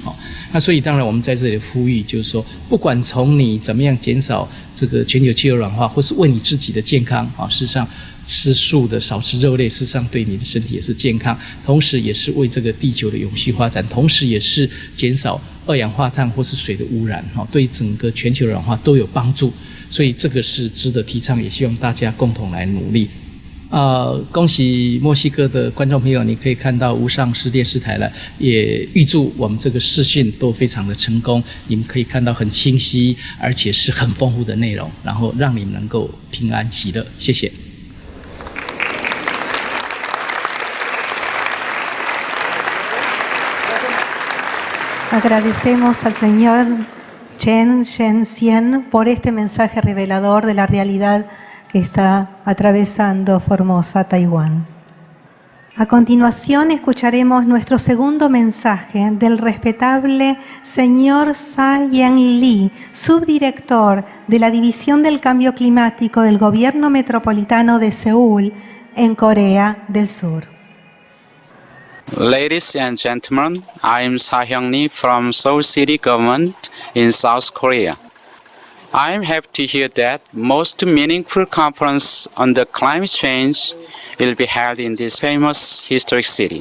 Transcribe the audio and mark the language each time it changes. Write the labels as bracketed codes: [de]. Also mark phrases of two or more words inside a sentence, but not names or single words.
[zh] 那所以当然我们在这里呼吁，就是说不管从你怎么样减少这个全球气候暖化，或是为你自己的健康，事实上吃素的少吃肉类，事实上对你的身体也是健康，同时也是为这个地球的永续发展，同时也是减少二氧化碳或是水的污染，对整个全球暖化都有帮助。所以这个是值得提倡，也希望大家共同来努力。恭喜墨西哥的观众朋友，你可以看到无上师电视台了，也预祝我们这个视讯都非常的成功，你们可以看到很清晰，而且是很丰富的内容，然后让你们能够平安喜乐，谢谢。 [es] Agradecemos al señor Chen Shen-Sien por este mensaje revelador de la realidad que está atravesando Formosa, Taiwán. A continuación escucharemos nuestro segundo mensaje del respetable señor Sa-Yen Lee, subdirector de la División del Cambio Climático del Gobierno Metropolitano de Seúl, en Corea del Sur. [en] Ladies and gentlemen, I am Sa-Hyung Lee from Seoul City Government in South Korea. I am happy to hear that most meaningful conference on the climate change will be held in this famous historic city.